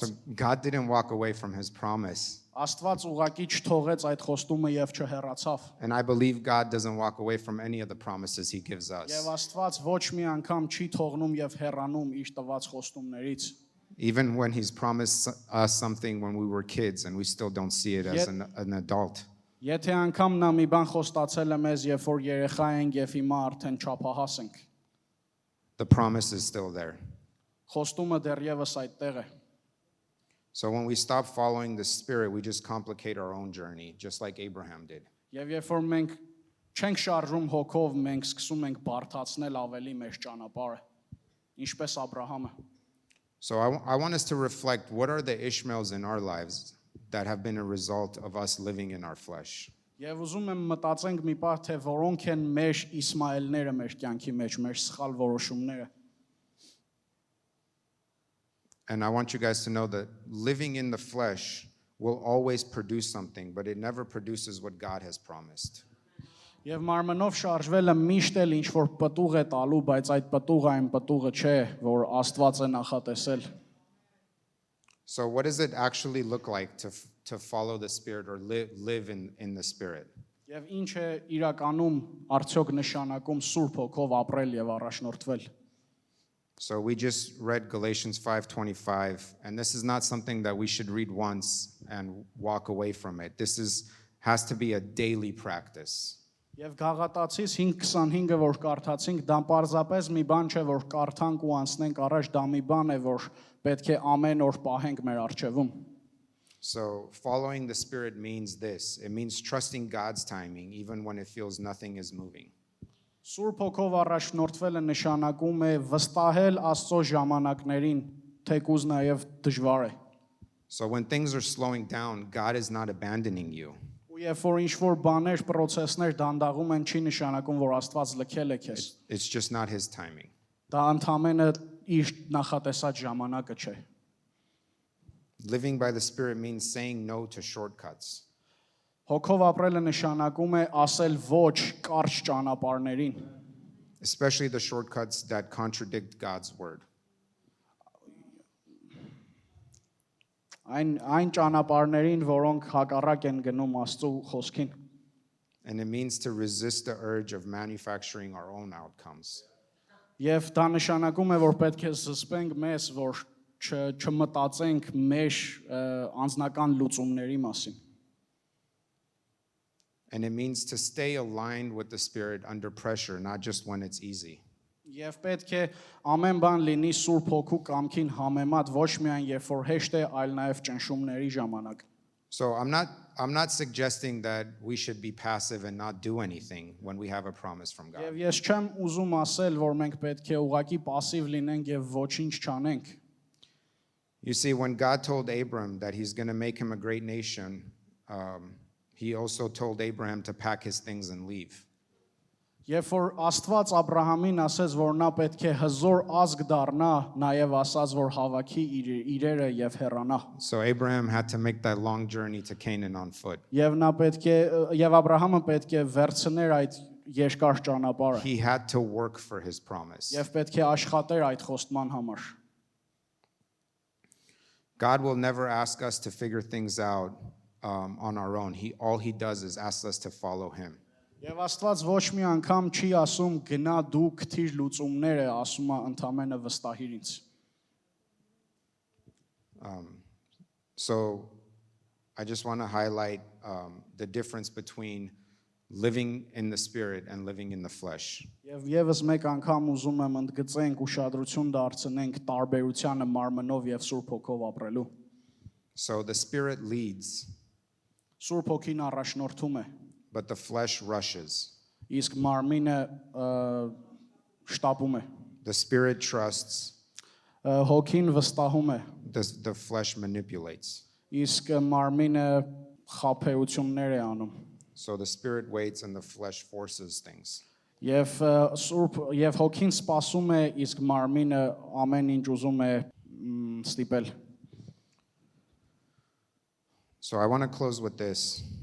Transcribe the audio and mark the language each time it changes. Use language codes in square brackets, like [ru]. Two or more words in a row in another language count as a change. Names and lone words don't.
[en] So God didn't walk away from his promise. [hy] Աստված ուղակի չթողեց այդ խոստումը եւ չհեռացավ։ [en] And I believe God doesn't walk away from any of the promises he gives us. [hy] Եվ Աստված ոչ մի անգամ չի թողնում եւ հեռանում իր տված խոստումներից։ [en] Even when he's promised us something when we were kids and we still don't see it as an adult. [hy] Եթե անգամ նա մի բան խոստացել է մեզ, երբ որ երեխա ենք եւ հիմա արդեն չափահաս ենք։ [en] The promise is still there. [hy] Խոստումը դեռևս այդտեղ է։ [en] So when we stop following the Spirit, we just complicate our own journey, just like Abraham did. [hy] Եվ երբ որ մենք չենք շարժում հոգով, մենք սկսում ենք բարթացնել ավելի մեր ճանապարհը, ինչպես Աբրահամը։ [en] So I want us to reflect, what are the Ishmaels in our lives that have been a result of us living in our flesh? [hy] Եվ ուզում եմ մտածենք մի պահ, թե որոնք են մեր Իսմայելները մեր կյանքի մեջ, մեր սխալ որոշումները։ [en] And I want you guys to know that living in the flesh will always produce something, but it never produces what God has promised. [hy] Եվ մարմնով շարժվելը միշտ էլ ինչ որ պտուղ է տալու, բայց այդ պտուղը այն պտուղը չէ, որ Աստված է նախատեսել։ [en] So what does it actually look like to follow the Spirit or live in the Spirit? [hy] Եվ ինչ է իրականում արդյոք նշանակում Սուրբ Հոգով ապրել եւ առաջնորդվել։ [en] So we just read Galatians 5:25, and this is not something that we should read once and walk away from it. Has to be a daily practice. [hy] Եվ Գաղատացիս 5:25-ը, որ կարդացինք, դա պարզապես մի բան չէ, որ կարդանք ու անցնենք առաջ, դա մի բան է, որ պետք է ամեն օր պահենք մեր առջևում։ [en] So following the Spirit means this. It means trusting God's timing even when it feels nothing is moving. [hy] Սուրբ Հոգով առաջնորդվելը նշանակում է վստահել Աստծո ժամանակներին, թեկուզ նաև դժվար է։ [en] So when things are slowing down, God is not abandoning you. [hy] Ու երբ որ ինչ-որ բաներ, process-ներ դանդաղում են, չի նշանակում, որ Աստված լքել է քեզ։ [en] It's just not his timing. [hy] Դա ընդամենը իր նախատեսած ժամանակը չէ։ [en] Living by the Spirit means saying no to shortcuts. [hy] Հոգով ապրելը նշանակում է ասել ոչ կարճ ճանապարհներին։ [en] Especially the shortcuts that contradict God's word. [hy] Այն ճանապարհներին, որոնք հակառակ են գնում Աստծո խոսքին։ [en] And it means to resist the urge of manufacturing our own outcomes. [hy] Եվ դա նշանակում է, որ պետք է զսպենք մեզ, որ չմտածենք մեր անձնական լուծումների մասին։ [en] And it means to stay aligned with the Spirit under pressure, not just when it's easy. [hy] Եվ պետք է ամեն բան լինի Սուրբ Հոգու կամքին համեմատ, ոչ միայն երբ որ հեշտ է, այլ նաև ճնշումների ժամանակ։ [en] So I'm not suggesting that we should be passive and not do anything when we have a promise from God. [hy] Եվ ես չեմ ուզում ասել, որ մենք պետք է ուղղակի пассив լինենք եւ ոչինչ չանենք։ [en] You see, when God told Abram that he's going to make him a great nation, he also told Abraham to pack his things and leave. [hy] Երբ որ Աստված Աբրահամին ասեց, որ նա պետք է հզոր ազգ դառնա, նաև ասաց, որ հավաքի իրերը եւ հեռանա։ [en] So Abraham had to make that long journey to Canaan on foot. [hy] Եվ նա պետք է եւ Աբրահամը պետք է վերցներ այդ երկար ճանապարհը։ [en] He had to work for his promise. [hy] Եվ պետք է աշխատեր այդ խոստման համար։ [en] God will never ask us to figure things out on our own. All he does is ask us to follow him. [hy] Եվ Աստված ոչ մի անգամ չի ասում գնա դու գտիր լուծումները, ասում է ընդամենը վստահիր ինձ։ [en] So I just want to highlight the difference between living in the Spirit and living in the flesh. [hy] Եվ եւս մեկ անգամ ուզում եմ ընդգծենք ուշադրություն դարձնենք տարբերությանը մարմնով եւ Սուրբ Հոգով ապրելու։ [en] So the Spirit leads, [hy] Սուրբ Հոգին առաջնորդում է, [en] but the flesh rushes. [hy] իսկ մարմինը շտապում է։ [en] The Spirit trusts, [hy] Հոգին վստահում է, [en] the flesh manipulates. [hy] իսկ մարմինը խաբեություններ է անում։ [en] So the Spirit waits and the flesh forces things. [hy] Եվ եւ հոգին սպասում է, իսկ մարմինը ամեն ինչ ուզում է ստիպել։ [en] So I want to close with this.